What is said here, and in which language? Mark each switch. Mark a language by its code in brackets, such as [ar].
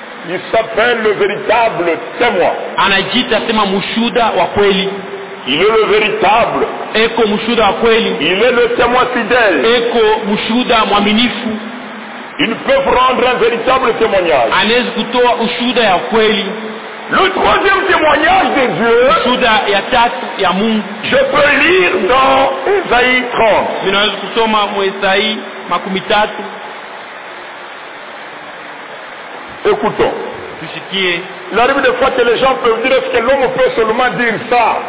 [fr] il s'appelle le véritable témoin. [sw] Anajita sema mushuda wa kweli. [fr] Il est le véritable. [sw] Eko mushuda wa kweli. [fr] Il est le témoin fidèle. [sw] Eko mushuda mwaminifu. [fr] Ils peuvent rendre un véritable témoignage. [sw] Anaweza kutoa ushuda ya kweli. [fr] Le troisième témoignage de Dieu, je peux lire dans Ésaïe 30. Je peux lire Ésaïe 30. Écoutons. Il arrive des fois que les gens peuvent dire, est-ce que l'homme peut seulement dire ça?